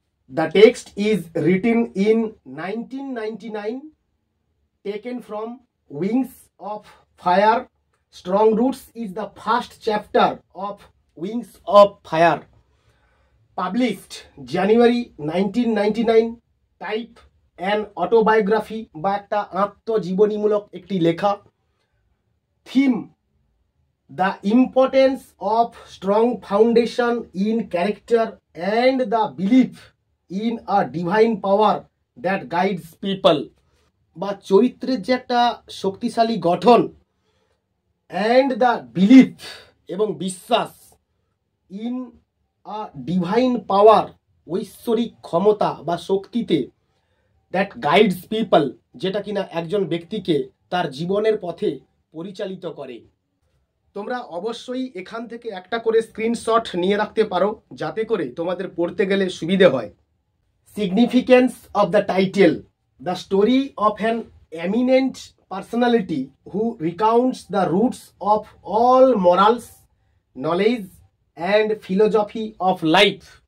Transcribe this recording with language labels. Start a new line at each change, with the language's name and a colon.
English: The text is written in 1999, taken from Wings of Fire. Strong Roots is the first chapter of Wings of Fire. Published January 1999. Type an autobiography
Bangla: বা একটা আত্মজীবনীমূলক একটি লেখা।
English: Theme: the importance of strong foundation in character and the belief in a divine power that guides people,
Bangla: বা চরিত্রের যে একটা শক্তিশালী গঠন
English: and the belief
Bangla: এবং বিশ্বাস
English: in a divine power,
Bangla: ঐশ্বরিক ক্ষমতা বা শক্তিতে,
English: that guides people,
Bangla: যেটা কিনা একজন ব্যক্তিকে তার জীবনের পথে পরিচালিত করে। তোমরা অবশ্যই এখান থেকে একটা করে স্ক্রিনশট নিয়ে রাখতে পারো, যাতে করে তোমাদের পড়তে গেলে সুবিধে হয়।
English: Significance of the title: the story of an eminent personality who recounts the roots of all morals, knowledge and philosophy of life.